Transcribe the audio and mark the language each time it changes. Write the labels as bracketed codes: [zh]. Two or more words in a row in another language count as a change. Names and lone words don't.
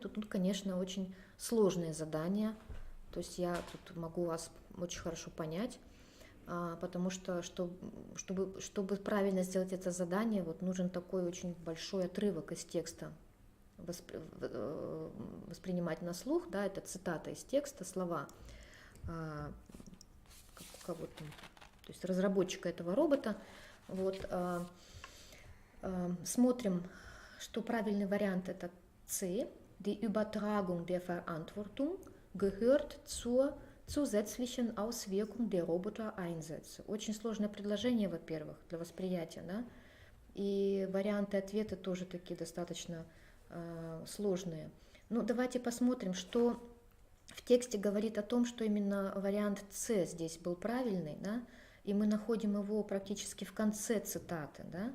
[ru] Тут, конечно, очень сложное задание, то есть я тут могу вас очень хорошо понять, потому что, чтобы правильно сделать это задание, вот нужен такой очень большой отрывок из текста воспринимать на слух, да, это цитата из текста, слова кого-то, то есть разработчика этого робота. Вот, смотрим, что правильный вариант это C. [de] Die Übertragung der Verantwortung gehört zur zusätzlichen Auswirkung der Roboter-Einsätze. [ru] Очень сложное предложение, во-первых, для восприятия, да, и варианты ответа тоже такие достаточно сложные. Ну, давайте посмотрим, что в тексте говорит о том, что именно вариант С здесь был правильный, да, и мы находим его практически в конце цитаты, да.